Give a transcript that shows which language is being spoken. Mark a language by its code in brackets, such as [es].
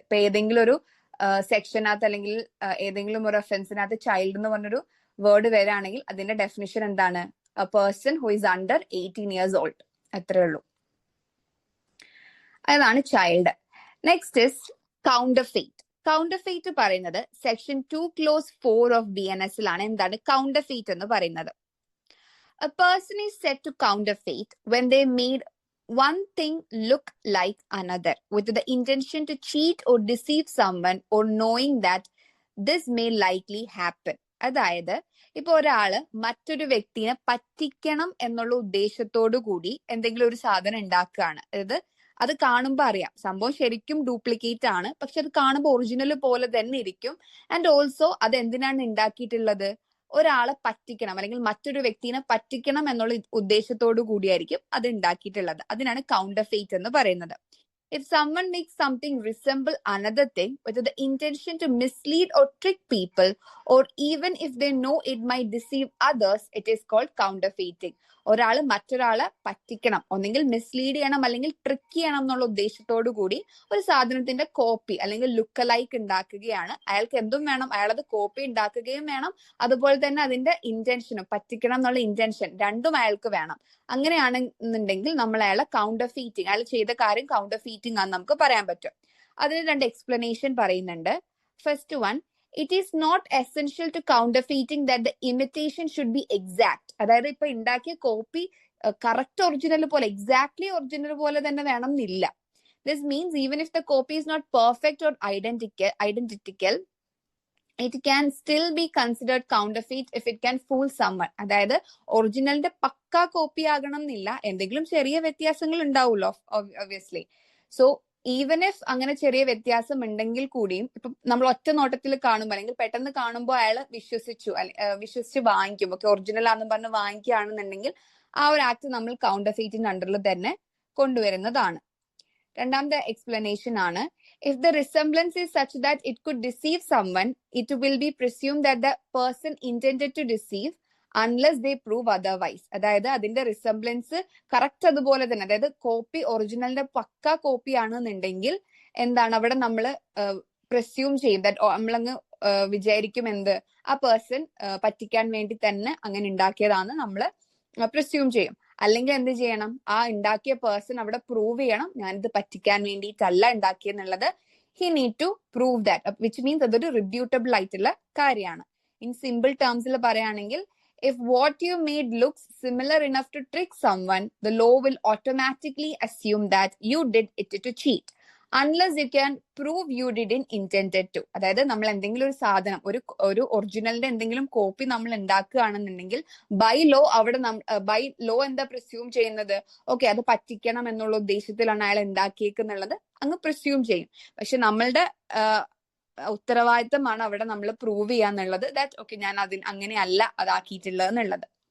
[ml] ഇപ്പൊ ഏതെങ്കിലും ഒരു സെക്ഷനകത്ത് അല്ലെങ്കിൽ ഏതെങ്കിലും ഒരു ഒഫൻസിനകത്ത് ചൈൽഡ് എന്ന് പറഞ്ഞൊരു വേർഡ് വരികയാണെങ്കിൽ അതിന്റെ ഡെഫിനിഷൻ എന്താണ്? [en] A person who is under 18 years old. [ml] അത്രേ ഉള്ളൂ. അതാണ് ചൈൽഡ്. [en] Next is counterfeit. [ml] കൗണ്ടർഫെയ്റ്റ് പറയുന്നത് സെക്ഷൻ 2 clause 4 ഓഫ് BNS-ലാണ്. എന്താണ് കൗണ്ടർഫെയ്റ്റ് എന്ന് പറയുന്നത്? [en] A person is said to counterfeit when they made one thing look like another with the intention to cheat or deceive someone or knowing that this may likely happen. [ml] അതായത് ഇപ്പൊ ഒരാള് മറ്റൊരു വ്യക്തിനെ പറ്റിക്കണം എന്നുള്ള ഉദ്ദേശത്തോടു കൂടി എന്തെങ്കിലും ഒരു സാധനം ഉണ്ടാക്കുകയാണ്. അതായത് അത് കാണുമ്പോൾ അറിയാം സംഭവം ശരിക്കും ഡ്യൂപ്ലിക്കേറ്റ് ആണ്, പക്ഷെ അത് കാണുമ്പോൾ ഒറിജിനൽ പോലെ തന്നെ ഇരിക്കും. ആൻഡ് ഓൾസോ അത് എന്തിനാണ് ഉണ്ടാക്കിയിട്ടുള്ളത്? ഒരാളെ പറ്റിക്കണം അല്ലെങ്കിൽ മറ്റൊരു വ്യക്തിനെ പറ്റിക്കണം എന്നുള്ള ഉദ്ദേശത്തോടു കൂടിയായിരിക്കും അത് ഉണ്ടാക്കിയിട്ടുള്ളത്. അതിനാണ് കൗണ്ടർഫെയ്റ്റ് എന്ന് പറയുന്നത്. [en] If someone makes something resemble another thing with the intention to mislead or trick people, or even if they know it might deceive others, it is called counterfeiting. [ml] ഒരാള് മറ്റൊരാളെ പറ്റിക്കണം, ഒന്നെങ്കിൽ മിസ്ലീഡ് ചെയ്യണം അല്ലെങ്കിൽ ട്രിക്ക് ചെയ്യണം എന്നുള്ള ഉദ്ദേശത്തോടു കൂടി ഒരു സാധനത്തിന്റെ കോപ്പി അല്ലെങ്കിൽ ലുക്ക് ലൈക്ക് ഉണ്ടാക്കുകയാണ്. അയാൾക്ക് എന്തും വേണം, അയാളത് കോപ്പി ഉണ്ടാക്കുകയും വേണം, അതുപോലെ തന്നെ അതിന്റെ ഇന്റൻഷനും പറ്റിക്കണം എന്നുള്ള ഇന്റൻഷൻ രണ്ടും അയാൾക്ക് വേണം. അങ്ങനെയാണെന്നുണ്ടെങ്കിൽ നമ്മൾ അയാളെ കൗണ്ടർഫീറ്റിംഗ്, അയാൾ ചെയ്ത കാര്യം കൗണ്ടർഫീറ്റിംഗ് ആണെന്ന് നമുക്ക് പറയാൻ പറ്റും. അതിന് രണ്ട് എക്സ്പ്ലനേഷൻ പറയുന്നുണ്ട്. [en] First one, it is not essential to counterfeiting that the imitation should be exact. [ml] അതായത് ഇപ്പൊ ഉണ്ടാക്കിയ കോപ്പി കറക്റ്റ് ഒറിജിനൽ പോലെ എക്സാക്ട്ലി ഒറിജിനൽ പോലെ തന്നെ വേണം എന്നില്ല. [en] This means even if the copy is not perfect or identical, it can still be considered counterfeit if it can fool someone. [ml] അതായത് ഒറിജിനലിന്റെ പക്കാ കോപ്പി ആകണം എന്നില്ല, എന്തെങ്കിലും ചെറിയ വ്യത്യാസങ്ങൾ ഉണ്ടാവുമല്ലോ ഒബ്വിയസ്ലി. [en] so even if [ml] അങ്ങനെ ചെറിയ വ്യത്യാസം ഉണ്ടെങ്കിൽ കൂടിയും ഇപ്പൊ നമ്മൾ ഒറ്റ നോട്ടത്തിൽ കാണുമ്പോൾ അല്ലെങ്കിൽ പെട്ടെന്ന് കാണുമ്പോൾ അയാൾ വിശ്വസിച്ച് വാങ്ങിക്കും, ഓക്കെ ഒറിജിനൽ ആണെന്ന് പറഞ്ഞ് വാങ്ങിക്കുകയാണെന്നുണ്ടെങ്കിൽ ആ ഒരു ആക്ട് നമ്മൾ കൗണ്ടർഫെയ്റ്റിന്റെ അണ്ടറിൽ തന്നെ കൊണ്ടുവരുന്നതാണ്. രണ്ടാമത്തെ എക്സ്പ്ലനേഷൻ ആണ്, [en] if the resemblance is such that it could deceive someone, it will be presumed that the person intended to deceive unless they prove otherwise. [ml] അതായത് അതിന്റെ റിസംബ്ലൻസ് കറക്റ്റ് അതുപോലെ തന്നെ, അതായത് കോപ്പി ഒറിജിനലിന്റെ പക്ക കോപ്പി ആണെന്നുണ്ടെങ്കിൽ എന്താണ് അവിടെ നമ്മൾ പ്രിസ്യൂം ചെയ്യും, നമ്മളങ്ങ് വിചാരിക്കും എന്ത്, ആ പേഴ്സൺ പറ്റിക്കാൻ വേണ്ടി തന്നെ അങ്ങനെ ഉണ്ടാക്കിയതാണെന്ന് നമ്മൾ പ്രിസ്യൂം ചെയ്യും. അല്ലെങ്കിൽ എന്ത് ചെയ്യണം, ആ ഉണ്ടാക്കിയ പേഴ്സൺ അവിടെ പ്രൂവ് ചെയ്യണം ഞാനിത് പറ്റിക്കാൻ വേണ്ടിയിട്ടല്ല ഉണ്ടാക്കിയെന്നുള്ളത്. [en] he need to prove that, which means [ml] അതൊരു റിബ്യൂട്ടബിൾ ആയിട്ടുള്ള കാര്യമാണ്. ഇൻ സിമ്പിൾ ടേംസിൽ പറയുകയാണെങ്കിൽ, [en] if what you made looks similar enough to trick someone, the law will automatically assume that you did it to cheat, unless you can prove you didn't intended to. [ml] അതായത് നമ്മൾ എന്തെങ്കിലും ഒരു സാധനം, ഒരു ഒറിജിനലിന്റെ എന്തെങ്കിലും copy നമ്മൾ ഉണ്ടാക്കുകയാണെന്നുണ്ടെങ്കിൽ by law by law എന്താ presume ചെയ്യുന്നത്, ഓക്കെ അത് പറ്റിക്കണം എന്നുള്ള ഉദ്ദേശത്തിലാണ് അയാൾ ഉണ്ടാക്കിയേക്കുന്നുള്ളത് അങ്ങ് പ്രിസ്യൂം ചെയ്യും. പക്ഷെ നമ്മളുടെ ഉത്തരവാദിത്തമാണ് അവിടെ നമ്മൾ പ്രൂവ് ചെയ്യാന്നുള്ളത്, ദാറ്റ് ഓക്കെ ഞാൻ അങ്ങനെയല്ല അതാക്കിയിട്ടുള്ളത് എന്നുള്ളത്.